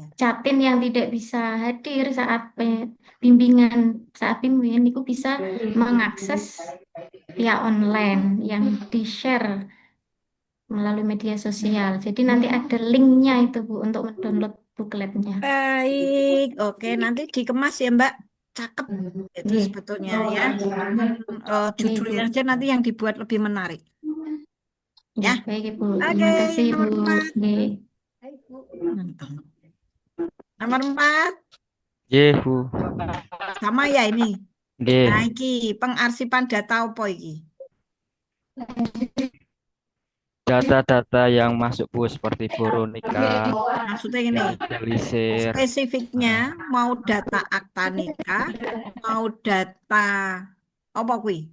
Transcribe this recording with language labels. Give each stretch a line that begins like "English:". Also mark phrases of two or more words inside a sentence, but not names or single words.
Indonesian: catin yang tidak bisa hadir saat bimbingan, saat bimbingan itu bisa mengakses via online yang di-share melalui media sosial. Jadi nanti ada linknya itu Bu untuk mendownload bukletnya. Baik, oke. Nanti dikemas ya Mbak. Cakep itu Nggih. sebetulnya ya. Cuman Nggih, Bu. judulnya aja nanti yang dibuat lebih menarik. Ya. Nggih, baik Ibu. Oke, Terima kasih Bu. nomor 4. Nggih. Nomor 4. Nggih, Bu. Sama ya ini. Nggih. Nah, iki pengarsipan data
Javanese: apa iki?
Indonesian: Data-data yang masuk Bu seperti buruh nikah, Maksudnya ini, legalisir, spesifiknya mau data akta nikah, mau data
Javanese: apa kuwi?